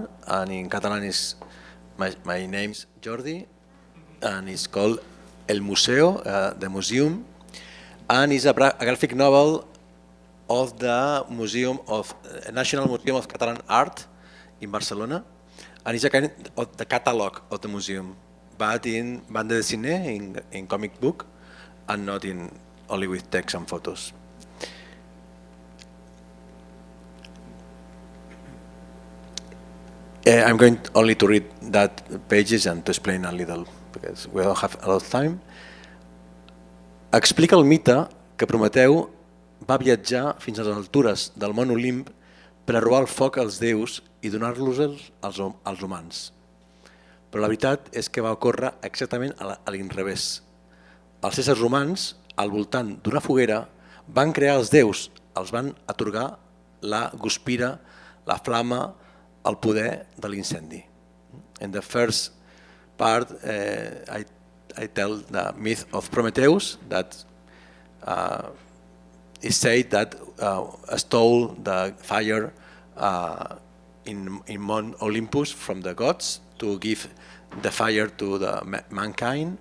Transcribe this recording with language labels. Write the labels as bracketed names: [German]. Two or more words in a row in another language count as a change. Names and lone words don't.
[English] And in Catalan is my name's Jordi, and it's called El Museo, the museum, and it's a graphic novel of the National Museum of Catalan Art in Barcelona, and it's a kind of the catalog of the museum, but in [French] bande dessinée, [English] in comic book, and not in only with text and photos. I'm going only to read that pages and to explain a little, because we don't have a lot of time. [Catalan] explica el mite que Prometeu va viatjar fins a les altures del món Olimp per a robar el foc als déus i donar-los als humans. Però la veritat és que va ocórrer exactament a l'inrevés. Els éssers humans, al voltant d'una foguera, van crear els déus, els van atorgar la guspira, la flama, el poder de l'incendi. [English] In the first part, I tell the myth of Prometheus that it said that stole the fire in Mount Olympus from the gods to give the fire to the mankind.